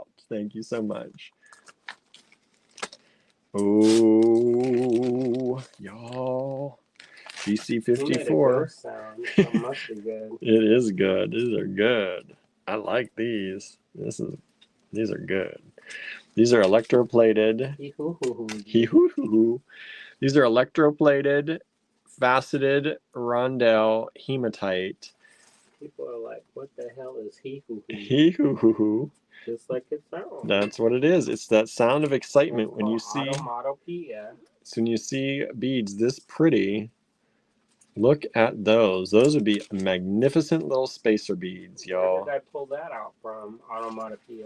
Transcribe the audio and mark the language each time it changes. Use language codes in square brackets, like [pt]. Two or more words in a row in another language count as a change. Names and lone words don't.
[en] Thank you so much. Oh, y'all. GC54. Sound, so it must be good. It is good. These are good. I like these. These are good. These are electroplated. Hee-hoo-hoo-hoo. These are electroplated, faceted rondelle hematite. People are like, what the hell is hee-hoo-hoo? Hee-hoo-hoo-hoo. Just like it sounds. That's what it is. It's that sound of excitement when you see... Automatopoeia. So when you see beads this pretty, look at those. Those would be magnificent little spacer beads, y'all. Where did I pull that out from? Automatopoeia.